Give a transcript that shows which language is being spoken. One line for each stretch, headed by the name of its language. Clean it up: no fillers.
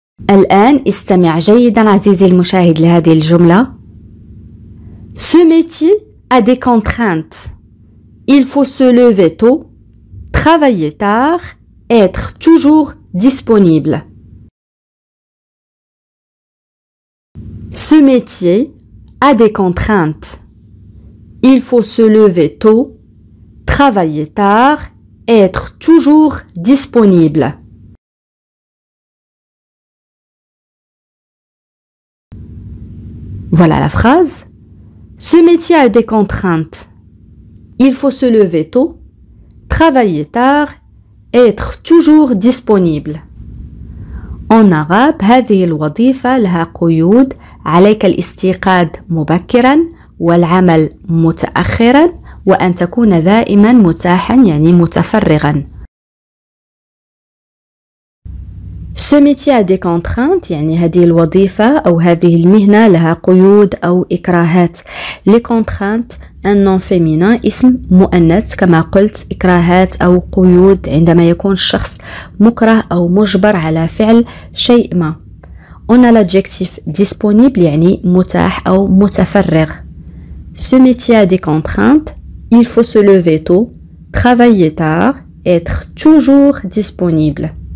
Arabic: الآن استمع جيدا عزيزي المشاهد لهذه الجملة.
French: Ce métier a des contraintes. Il faut se lever tôt, travailler tard, être toujours disponible. Ce métier a des contraintes. Il faut se lever tôt, travailler tard, être toujours disponible. Voilà la phrase. Ce métier a des contraintes. Il faut se lever tôt, travailler tard, être toujours disponible. En arabe
Arabic: هذه الوظيفة لها قيود. عليك الاستيقاظ مبكرا والعمل متأخرا وأن تكون دائما متاحا يعني متفرغا.
French: Ce métier a des contraintes
Arabic: يعني هذه الوظيفة أو هذه المهنة لها قيود أو إكراهات.
French: Les contraintes un nom féminin
Arabic: اسم مؤنث كما قلت إكراهات أو قيود عندما يكون الشخص مكره أو مجبر على فعل شيء ما.
French: On a l'adjectif disponible
Arabic: يعني متاح أو متفرغ.
French: Ce métier a des contraintes. Il faut se lever tôt, travailler tard, être toujours disponible.